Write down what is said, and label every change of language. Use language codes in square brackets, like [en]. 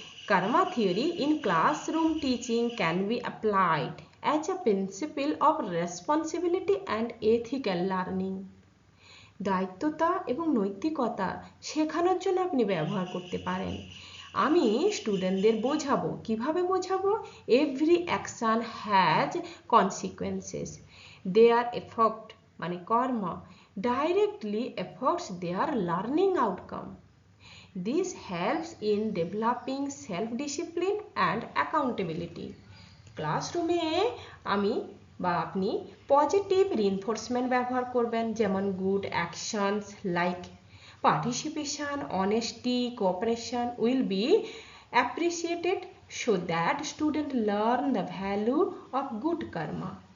[en] Karma theory in classroom teaching can be applied as a principle of responsibility and ethical learning. [bn] দায়িত্বতা এবং নৈতিকতা শেখানোর জন্য আপনি ব্যবহার করতে পারেন। আমি স্টুডেন্টদের বোঝাবো, কিভাবে বোঝাবো? [en] Every action has consequences. Their effect মানে কর্ম directly affects their learning outcome. This helps in developing self-discipline and accountability. [bn] ক্লাসরুমে আমি বা আপনি পজিটিভ রিইনফোর্সমেন্ট ব্যবহার করবেন, যেমন [en] Good actions like participation, honesty, cooperation will be appreciated so that students learn the value of good karma.